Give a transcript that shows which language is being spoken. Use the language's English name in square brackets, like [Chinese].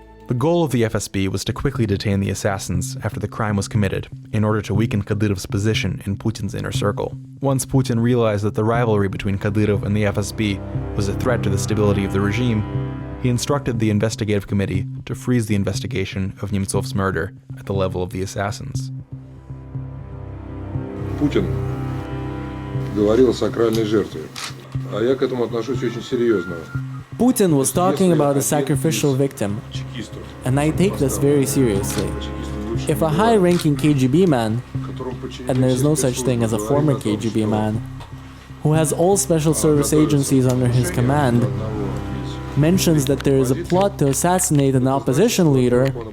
[English] The goal of the FSB was to quickly detain the assassins after the crime was committed, in order to weaken Kadyrov's position in Putin's inner circle. Once Putin realized that the rivalry between Kadyrov and the FSB was a threat to the stability of the regime, he instructed the investigative committee to freeze the investigation of Nemtsov's murder at the level of the assassins. [Russian] Путин говорил о сакральной жертве, а я к этому отношусь очень серьезно. [English] Putin was talking about a sacrificial victim, and I take this very seriously. If a high-ranking KGB man, and there is no such thing as a former KGB man, who has all special service agencies under his command, mentions that there is a plot to assassinate an opposition leader,